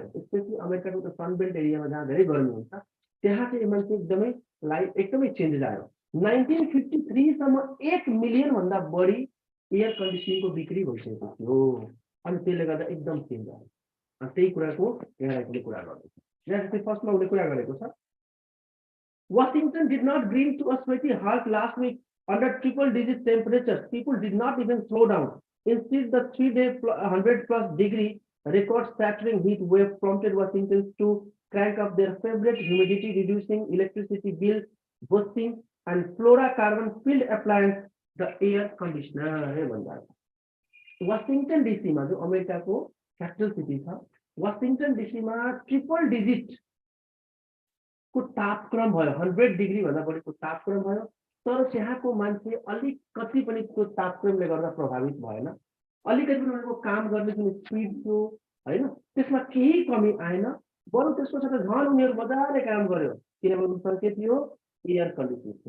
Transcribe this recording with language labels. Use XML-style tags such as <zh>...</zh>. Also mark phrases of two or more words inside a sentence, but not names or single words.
<ne>स्पेसली अमेरिकाको त</ne> <en>sunbelt areaमा</en> <ne>जहाँ धेरै गर्मी हुन्छ त्यहाँ चाहिँ मान्छे एकदमै चेन्जेस आयो। 1953 सम्म 1 मिलियन भन्दा बढी</ne> <en>air conditioningको</en> <ne>बिक्री भइसकेको थियो, अनि त्यसले गर्दा एकदम चेन्ज आयो। अनि त्यही कुराको यहाँ कुरा गर्दैछ। यहाँ चाहिँ फर्स्टमा उसले कुरा गरेको छ,</ne> <en>Washington did not bring to a sweaty halt last week under triple-digit temperatures. People did not even slow down. Instead, the 3-day 100+ degree record-shattering heat wave prompted Washington to crank up their favorite humidity-reducing, electricity bill-boosting, and fluorocarbon-filled appliance, the air conditioner.</en> <ne>Washington DC</ne> <hi>में जो अमेरिका को</hi> <en>capital city</en> <ne>था, Washington DC में ट्रिपल-डिजिट को तापक्रम भयो, 100 डिग्री भन्दा बढीको तापक्रम भयो। तर त्यहाँको मान्छे अलिकति पनि त्यो तापक्रमले गर्दा प्रभावित भएन। अलिकति पनि उनीहरूको काम गर्ने जुन स्पिड थियो होइन त्यसमा केही कमी आएन, बरु त्यसको साथ झन् उनीहरू मजाले काम गर्यो, किनभने उनीसँग के थियो,</ne> <en>air conditioner</en> <ne>थियो।</ne>